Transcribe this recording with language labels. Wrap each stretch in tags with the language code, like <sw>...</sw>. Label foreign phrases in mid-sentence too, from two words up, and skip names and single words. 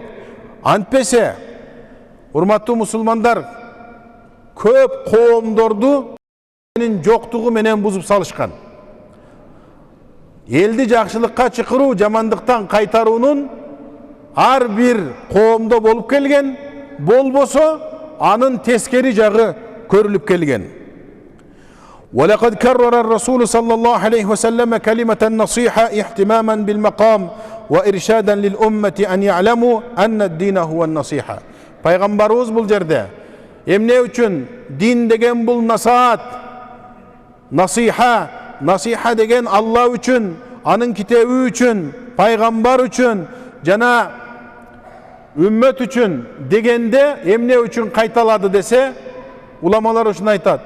<ky>Антпесе, урматтуу мусулмандар, көп коомдорду жоктугу менен бузуп салышкан. Элди жакшылыкка чакыруу, жамандыктан кайтаруунун ар бир коомдо болуп келген, болбосо анын тескери жагы көрүлүп келген.</ky> <ar>ولقد كرر الرسول صلى الله عليه وسلم كلمة النصيحة اهتماما بالمقام وإرشادا للأمة أن يعلموا أن الدين هو النصيحة.</ar> <ky>Пайғамбарыбыз бұл жерде эмне үчүн дин деген бұл насаат, насиха, насиха деген Алла үчүн, анын китеби үчүн, пайгамбар үчүн, жана үммөт үчүн дегенде эмне үчүн кайталады десе, уламалар ушуну айтат.</ky>